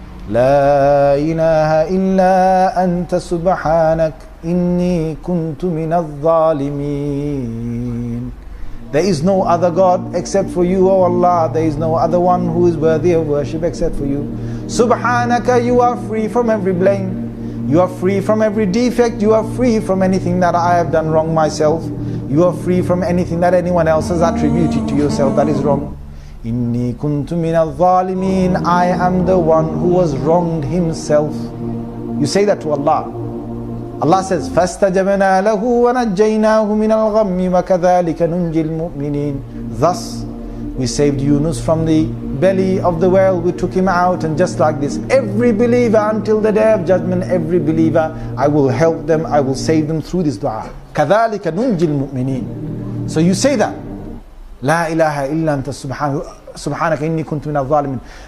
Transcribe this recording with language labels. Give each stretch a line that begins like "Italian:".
Arabic: لا إله إلا أنت سبحانك إني كنت من الظالمين.
English: There is no other God except for you, O Allah. There is no other one who is worthy of worship except for you. Subhanaka, you are free from every blame. You are free from every defect. You are free from anything that I have done wrong myself. You are free from anything that anyone else has attributed to yourself that is wrong.
Arabic: Inni kuntu minal zalimin.
English: I am the one who was wronged himself. You say that to Allah. Allah says,
Arabic: فَاسْتَجَبْنَا لَهُ وَنَجَّيْنَاهُ مِنَ الْغَمِّ وَكَذَلِكَ نُنْجِي الْمُؤْمِنِينَ.
English: Thus, we saved Yunus from the belly of the whale, we took him out, and just like this, every believer until the day of judgment, every believer, I will help them, I will save them through this dua.
Arabic: كَذَلِكَ نُنْجِي الْمُؤْمِنِينَ.
English: So you say that,
Arabic: La ilaha illa anta subhanaka inni kuntu minal zalimin.